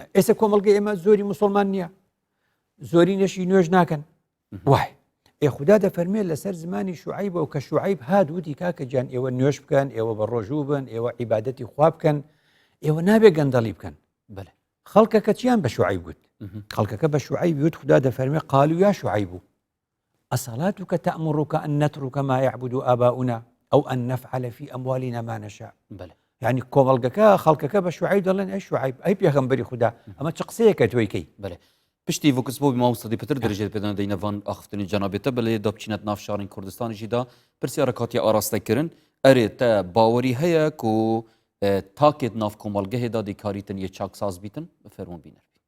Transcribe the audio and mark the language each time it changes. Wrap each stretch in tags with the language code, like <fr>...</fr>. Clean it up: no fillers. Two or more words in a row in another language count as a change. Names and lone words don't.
<ckb>ئێستا کۆمەلگە ئێمە زۆری مسلمان نییە زۆری نەشی نوێژ ناکەن وای خدا دەفەرمێت لەسەر زمانی شوعیب و کە شوعیب هات وتی کاکە گیان ئێوە نوێش بکەن ئێوە بە ڕۆژوو بن ئێوە عیبادەتی خوا بکەن ئێوە نابێ گەندەڵی بکەن بەڵێ خەڵکەکە چیان بە شوعیب گوت خەڵکەکە بە شوعیب وت خدا دەفەرمێت</ckb> <ar>قالوا یا شوعیب أصلاتك تأمرك أن نترك ما يعبد آباؤنا أو أن نفعل في أموالنا ما نشاء</ar> <ckb>بەڵێ يعني کۆمەڵگەکە خەڵکەکە بە شوعیب دەڵێن ئەی شوعیب ئەی پێغەمبەری خدا ئەمە چ قسەیەکە تۆیکەی</ckb> <ku>بەڵێ پشتی وەکس بۆ مامۆستا پێتر دەرەجێت پێدان دەینەوان ئاختنی جەنابێتە بەلێ دابچینەت ناو شارین کوردستانیشیدا پرسیارە کاتی ئاراستەکردن ئەرێ تە باوەری هەیە و تاکێت ناو کۆمەلگەهێدا دیکاریتن یە چاکساز بیتن بە فەرمون بینەر</ku>